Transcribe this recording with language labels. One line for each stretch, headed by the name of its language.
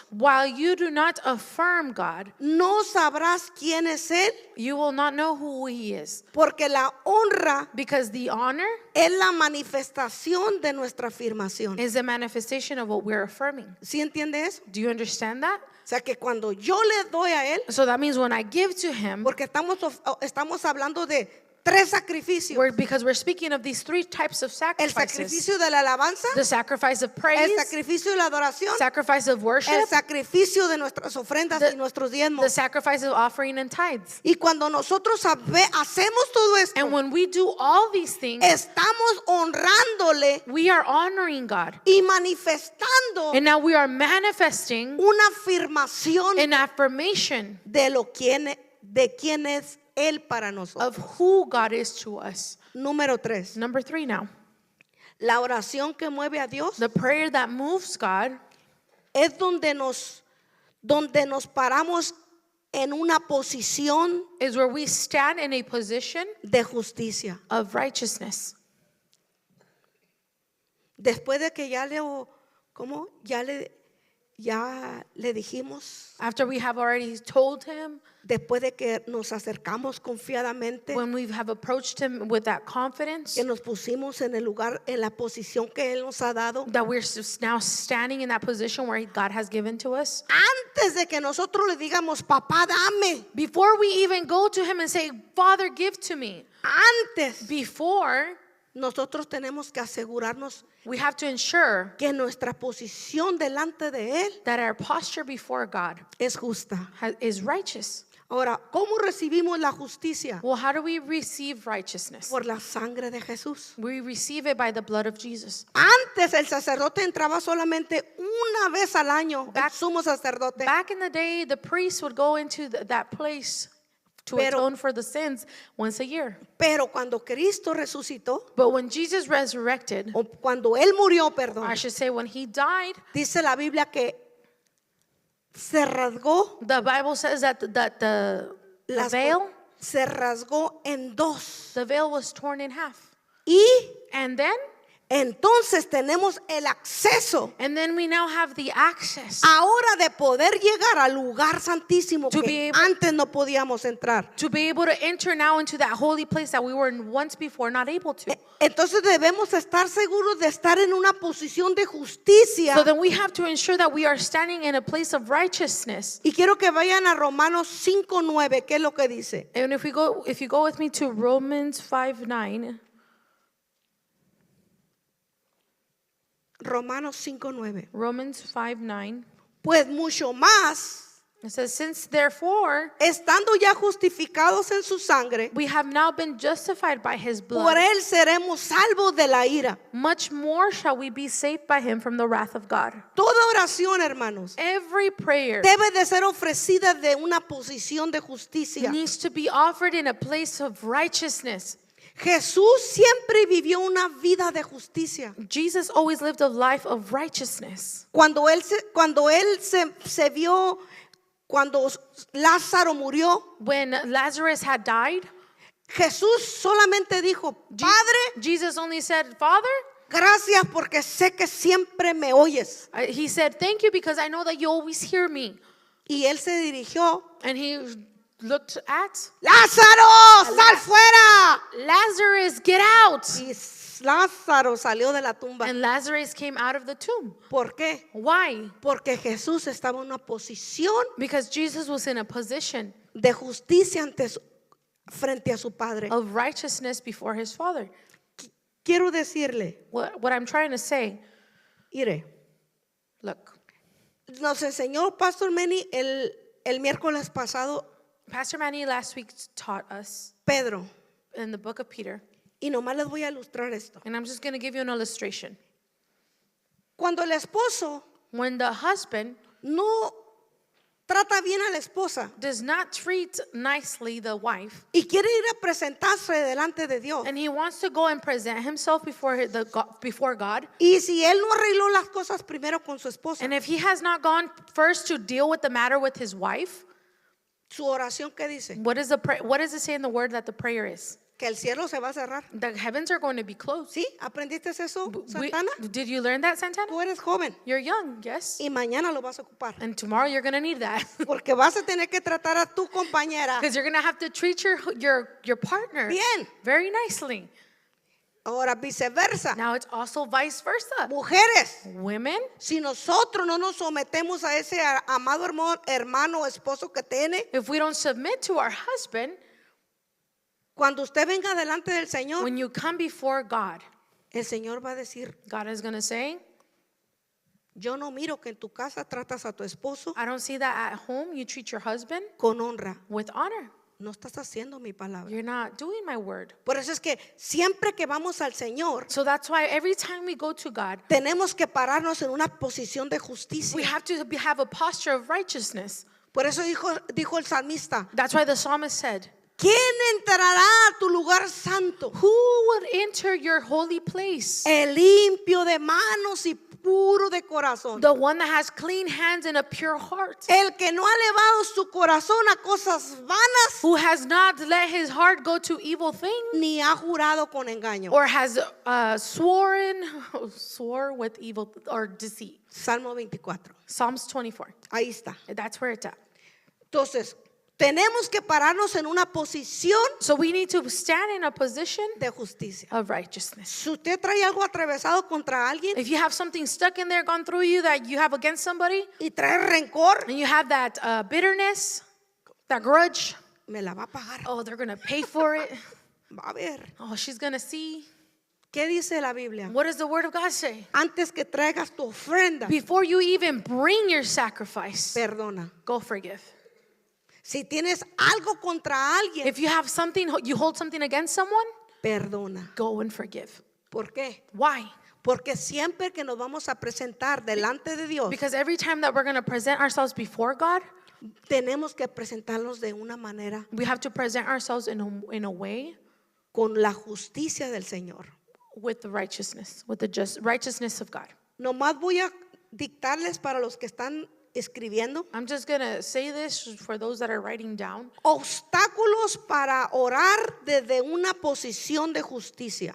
English: while you do not affirm God,
Spanish: no sabrás quién es Él,
English: you will not know who He is.
Spanish: porque la honra
English: Because the honor
Spanish: es la manifestación de nuestra afirmación.
English: is a manifestation of what we're affirming.
Spanish: ¿Sí entiende eso?
English: Do you understand that?
Spanish: O sea que cuando yo le doy a Él,
English: So that means when I give to Him,
Spanish: porque estamos hablando de tres sacrificios.
English: because we're speaking of these three types of sacrifices.
Spanish: sacrificio de la alabanza,
English: The sacrifice of
Spanish: el
English: praise,
Spanish: sacrificio de la adoración,
English: sacrifice of
Spanish: el
English: worship,
Spanish: sacrificio de nuestras ofrendas y nuestros
English: the
Spanish: diezmos.
English: sacrifice of offering and tithes.
Spanish: Y cuando nosotros hacemos todo esto,
English: And when we do all these things,
Spanish: estamos honrándole
English: we are honoring God.
Spanish: y manifestando
English: And now we are manifesting
Spanish: una afirmación
English: an affirmation
Spanish: de quién es Él para nosotros.
English: of who God is to us.
Spanish: Número 3.
English: Number 3 now.
Spanish: La oración que mueve a Dios
English: The prayer that moves God
Spanish: es donde nos paramos en una posición
English: is where we stand in a position
Spanish: de justicia.
English: of righteousness.
Spanish: Después de que ya le dijimos,
English: After we have already told Him,
Spanish: después de que nos acercamos confiadamente,
English: when we have approached Him with that confidence,
Spanish: que nos pusimos en el lugar, en la posición que Él nos ha dado,
English: that we're now standing in that position where God has given to us.
Spanish: antes de que nosotros le digamos, papá, dame,
English: Before we even go to Him and say, Father, give to me,
Spanish: antes
English: before
Spanish: nosotros tenemos que asegurarnos
English: we have to ensure
Spanish: que nuestra posición delante de Él
English: that our posture before God
Spanish: es justa.
English: is righteous.
Spanish: Ahora, ¿cómo recibimos la justicia?
English: Well, how do we receive righteousness?
Spanish: Por la sangre de Jesús.
English: We receive it by the blood of Jesus.
Spanish: Antes el sacerdote entraba solamente una vez al año, el
English: Back-
Spanish: sumo sacerdote.
English: Back in the day, the priest would go into that place to
Spanish: Pero-
English: atone for the sins once a year.
Spanish: Pero cuando Cristo resucitó,
English: But when Jesus resurrected,
Spanish: o cuando Él murió, perdón,
English: I should say when He died,
Spanish: dice la Biblia que se rasgó,
English: the Bible says that the
Spanish: las-
English: veil,
Spanish: se rasgó en dos.
English: the veil was torn in half.
Spanish: Y
English: And then
Spanish: entonces tenemos el acceso
English: we now have the access
Spanish: ahora de poder llegar al lugar santísimo
English: To be
Spanish: que
English: able-
Spanish: antes no podíamos entrar.
English: to be able to enter now into that holy place that we were once before not able to.
Spanish: Entonces debemos estar seguros de estar en una posición de justicia.
English: So then we have to ensure that we are standing in a place of righteousness.
Spanish: Y quiero que vayan a Romanos 5:9, ¿qué es lo que dice?
English: And if you go with me to Romans 5:9,
Spanish: Romanos 5:9.
English: Romans 5:9,
Spanish: Pues mucho más,
English: it says, since therefore
Spanish: estando ya justificados en su sangre,
English: we have now been justified by His
Spanish: por
English: blood,
Spanish: él seremos salvos de la ira.
English: much more shall we be saved by Him from the wrath of God.
Spanish: Toda oración, hermanos,
English: Every prayer
Spanish: debe de ser ofrecida de una posición de justicia.
English: needs to be offered in a place of righteousness.
Spanish: Jesús siempre vivió una vida de justicia.
English: Jesus always lived a life of righteousness.
Spanish: Cuando él se vio, cuando Lázaro murió,
English: When Lazarus had died,
Spanish: Jesús solamente dijo, Padre,
English: Jesus only said, Father,
Spanish: gracias porque sé que siempre me oyes.
English: He said, thank you because I know that you always hear me.
Spanish: Y él se dirigió,
English: And He looked at
Spanish: Lázaro, sal fuera.
English: Lazarus, get out.
Spanish: Y Lázaro salió de la tumba.
English: And Lazarus came out of the tomb.
Spanish: ¿Por qué?
English: Why?
Spanish: Porque Jesús estaba en una posición
English: Because Jesus was in a position
Spanish: de justicia frente a su Padre.
English: of righteousness before His Father.
Spanish: Quiero decirle,
English: What I'm trying to say,
Spanish: mire,
English: look,
Spanish: nos enseñó Pastor Manny el miércoles pasado
English: Pastor Manny last week taught us
Spanish: Pedro.
English: in the book of Peter,
Spanish: Y nomás les voy a ilustrar esto.
English: and I'm just going to give you an illustration.
Spanish: Cuando el esposo
English: When the husband
Spanish: no trata bien a la esposa
English: does not treat nicely the wife,
Spanish: y quiere ir a presentarse delante de Dios,
English: and he wants to go and present himself before God,
Spanish: y si él no arregló las cosas primero con su esposa,
English: and if he has not gone first to deal with the matter with his wife,
Spanish: su oración, ¿qué dice?
English: what does it say in the word that the prayer is?
Spanish: que el cielo se va a cerrar.
English: The heavens are going to be closed.
Spanish: ¿Sí? ¿Aprendiste eso,
English: We-
Spanish: Santana?
English: did you learn that, Santana?
Spanish: Tú eres joven
English: You're young, yes.
Spanish: y mañana lo vas a ocupar.
English: And tomorrow you're going to need that.
Spanish: Porque vas a tener que tratar a tu compañera.
English: Because you're going to have to treat your partner
Spanish: Bien.
English: very nicely.
Spanish: Ahora viceversa.
English: Now it's also vice versa.
Spanish: Mujeres,
English: Women,
Spanish: si nosotros no nos sometemos a ese amado hermano o esposo que tiene,
English: if we don't submit to our husband,
Spanish: cuando usted venga delante del Señor,
English: when you come before God,
Spanish: el Señor va a decir,
English: God is going to say,
Spanish: yo no miro que en tu casa tratas a tu esposo
English: I don't see that at home you treat your husband
Spanish: con honra.
English: with honor.
Spanish: No estás haciendo mi palabra.
English: You're not doing my word.
Spanish: Por eso es que siempre que vamos al Señor,
English: So that's why every time we go to God,
Spanish: tenemos que pararnos en una posición de
English: we
Spanish: justicia.
English: have to have a posture of righteousness.
Spanish: Por eso dijo el salmista,
English: That's why the psalmist said,
Spanish: ¿quién entrará a tu lugar santo?
English: who would enter your holy place?
Spanish: El limpio de manos y puro de corazón.
English: The one that has clean hands and a pure heart.
Spanish: El que no ha elevado su corazón a cosas vanas,
English: Who has not let his heart go to evil things
Spanish: ni ha jurado con engaño.
English: or has swore with evil or deceit.
Spanish: Salmo 24.
English: Psalms 24.
Spanish: Ahí está.
English: That's where it's at.
Spanish: Entonces, tenemos que pararnos en una posición
English: So we need to stand in a position
Spanish: de justicia.
English: of righteousness.
Spanish: Si usted trae algo atravesado contra alguien
English: If you have something stuck in there, gone through you that you have against somebody,
Spanish: y trae rencor,
English: and you have that bitterness, that grudge,
Spanish: me la va a pagar.
English: oh, they're going to pay for it.
Spanish: Va a ver.
English: Oh, she's going to see.
Spanish: ¿Qué dice la Biblia?
English: What does the word of God say?
Spanish: Antes que traigas tu ofrenda,
English: Before you even bring your sacrifice,
Spanish: perdona.
English: go forgive.
Spanish: Si tienes algo contra alguien,
English: If you have something, you hold something against someone,
Spanish: perdona.
English: go and forgive.
Spanish: ¿Por qué?
English: Why?
Spanish: Porque siempre que nos vamos a presentar delante de Dios,
English: Because every time that we're going to present ourselves before God,
Spanish: tenemos que presentarnos de una manera
English: we have to present ourselves in a way
Spanish: con la justicia del Señor.
English: with the righteousness, with the just righteousness of God.
Spanish: Nomás voy a dictarles para los que están escribiendo
English: I'm just going to say this for those that are writing down.
Spanish: obstáculos para orar desde una posición de justicia.